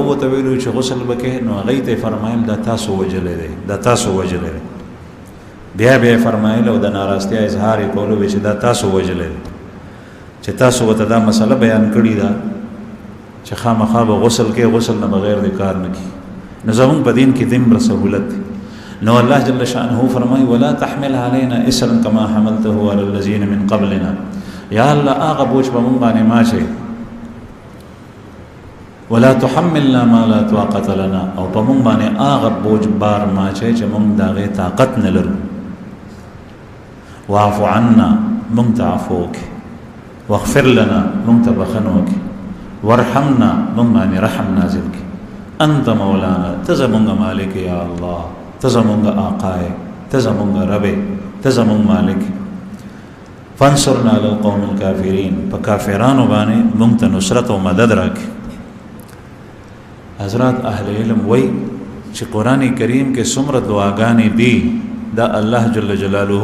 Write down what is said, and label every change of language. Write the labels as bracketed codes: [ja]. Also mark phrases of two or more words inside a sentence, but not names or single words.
[ps] ورته ویلي چې غسل به کوې نو هغوی ته یې فرمایل دا تاسو وجلی دی دا تاسو وجلی دی بیا بیا یې فرمایل او د ناراستیا اظهار یې کولو وی چې دا تاسو وجلی دی چې تاسو ورته دا مسله بیان کړې ده چې خامخا به غسل کې غسل نه بغیر د کار نه کړي نو زمونږ په دین کې دومره سهولت دی نو الله جل شانه فرمایي [ar] ولا تحمل علينا اسرا كما حملته على الذين من قبلنا [ps] یا الله هغه بوج په مونږ باندې ما چې [ar] ولا تحملنا ما لا طاقت لنا [ps] او په مونږ باندې هغه بوج بار ما چې مونږ د هغې طاقت نه لرو [ar] واعف عنا [ps] مونږ ته عفو وکړي [ar] واغفر لنا [ps] مونږ ته بخښنه وکړي وارحمنا مونږ باندې رحم نازل کړي [ar] انت مولانا [ps] ته زمونږ مالک یا الله ته زمونږ آقا یې ته زمونږ رب یې ته زمونږ مالک [ar] فانصرنا علی القوم الکافرین [ps] په کافرانو باندې مونږ ته نصرت او مدد راکړي حضرات اهل علم وایي چې قرآن کریم کې څومره دعاګانې دي دا الله جل جلاله